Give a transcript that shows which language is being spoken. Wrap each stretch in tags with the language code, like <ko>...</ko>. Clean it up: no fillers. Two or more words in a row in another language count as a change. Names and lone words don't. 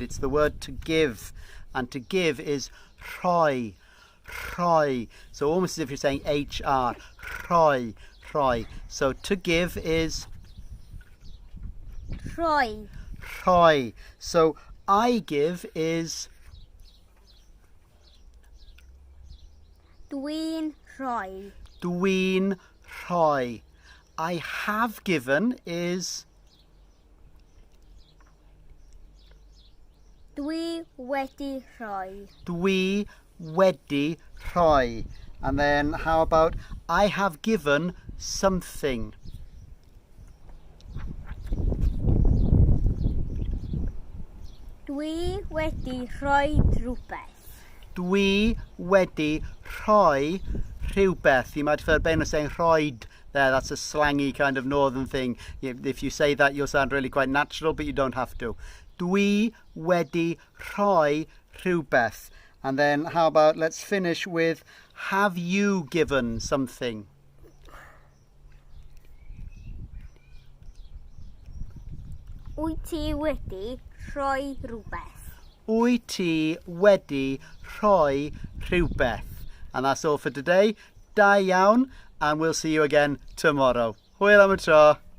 <en>It's the word to give, and to give is</en> <cy>rhoi, rhoi.</cy> <en>So almost as if you're saying HR,</en> <cy>rhoi, rhoi.</cy> <en>So to give is rhoi, rhoi. So I give is</en> <cy>dwi'n rhoi, dwi'n rhoi.</cy> <en>I have given is</en> <cy>dwi wedi rhoi, dwi wedi rhoi.</cy> <en>And then how about I have given something?</en> <cy>dwi wedi rhoi rhywbeth, Dwi wedi rhoi rhywbeth.</cy> <en>You might have heard Ben saying rhoid there. That's a slangy kind of northern thing. If you say that, you'll sound really quite natural, but you don't have to.</en> <cy>Dwi wedi rhoi rhywbeth.</cy> <en>And then how about let's finish with have you given something?</en> <cy>wyt ti wedi rhoi rhywbeth. Wyt ti wedi rhoi rhywbeth.</cy> <en>And that's all for today.</en> <cy>Da iawn,</cy> <en>and we'll see you again tomorrow.</en> <cy>Hwyl am y tro.</cy>